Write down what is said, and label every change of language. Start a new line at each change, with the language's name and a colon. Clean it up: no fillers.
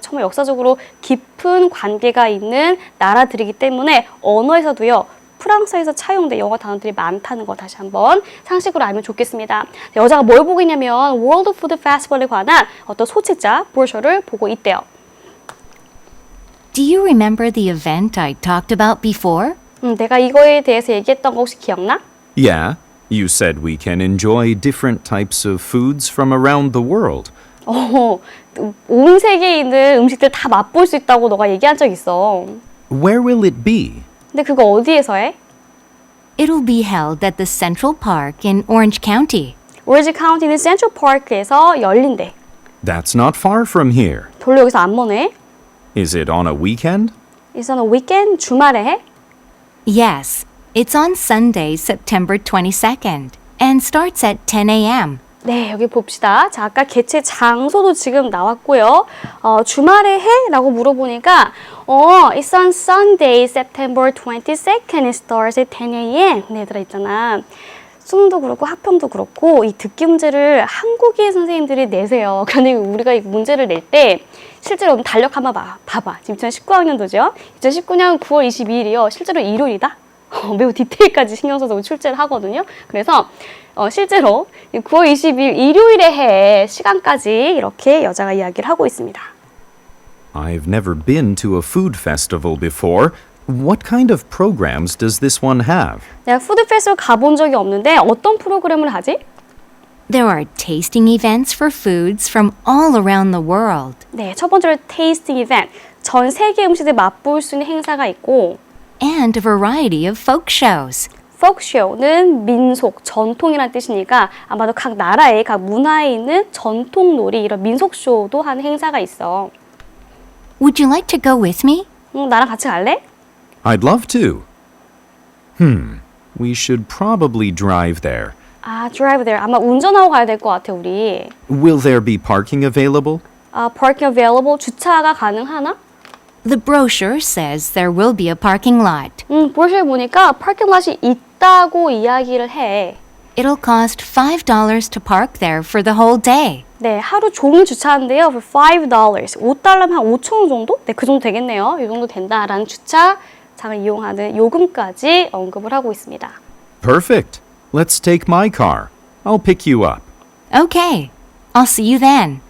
Korean: 정말 역사적으로 깊은 관계가 있는 나라들이기 때문에 언어에서도요. 프랑스에서 차용된 영어 단어들이 많다는 거 다시 한번 상식으로 알면 좋겠습니다. 여자가 뭘 보고 있냐면 World Food Festival에 관한 어떤 소책자, 브로셔를 보고 있대요.
English: Do you remember the event I talked about before?
Korean: 내가 이거에 대해서 얘기했던 거 혹시 기억나?
English: Yeah, you said we can enjoy different types of foods from around the world.
Korean: 온 세계에 있는 음식들 다 맛볼 수 있다고 너가 얘기한 적 있어.
English: Where will it be?
Korean: 근데 그거 어디에서 해?
English: It'll be held at the Central Park in Orange County.
Korean: 오렌지 카운티는 센트럴 파크에서 열린대.
English: That's not far from here.
Korean: 별로 여기서 안 머네.
English: Is it on a weekend? It's on a weekend,
Korean: 주말에 해?
English: Yes, it's on Sunday, September 22nd, and starts at 10 a.m.
Korean: 네, 여기 봅시다. 자, 아까 개최 장소도 지금 나왔고요. 주말에 해? 라고 물어보니까
English: It's on Sunday, September 22nd. It starts at 10 a.m.
Korean: 네, 들어있잖아. 수능도 그렇고 학평도 그렇고 이 듣기 문제를 한국인 선생님들이 내세요. 그런데 우리가 이 문제를 낼 때 실제로 달력 한번 봐봐. 지금 2019학년도죠. 2019년 9월 22일이요. 실제로 일요일이다. 매우 디테일까지 신경 써서 출제를 하거든요. 그래서 실제로 9월 20일 일요일에 해 시간까지 이렇게 여자가 이야기를 하고 있습니다.
English: I've never been to a food festival before. What kind of programs does this one have?
Korean: 내가 푸드 페스티벌 가본 적이 없는데 어떤 프로그램을 하지?
English: There are tasting events for foods from all around the world.
Korean: 네, 첫 번째로 테이스팅 이벤트. 전 세계 음식들 맛볼 수 있는 행사가 있고
English: And a variety of folk shows.
Korean: folkshow는 민속, 전통이란 뜻이니까 아마도 각 나라의 각 문화에 있는 전통 놀이, 이런 민속쇼도 하는 행사가 있어.
English: Would you like to go with me?
Korean: 나랑 같이 갈래?
English: I'd love to. We should probably drive there. drive there.
Korean: 아마 운전하고 가야 될 것 같아, 우리.
English: Will there be parking available? parking available.
Korean: 주차가 가능하나?
English: The brochure says there will be a parking lot.
Korean: 브로셔에 보니까 파킹롯이 있다고 이야기를 해.
English: It'll cost $5 to park there for the whole day.
Korean: 네, 하루 종일 주차하는데요.
English: For $5.
Korean: $5면 한 5,000원 정도? 네, 그 정도 되겠네요. 이 정도 된다라는 주차장을 이용하는 요금까지 언급을 하고 있습니다.
English: Perfect. Let's take my car. I'll pick you up. Okay, I'll see you then.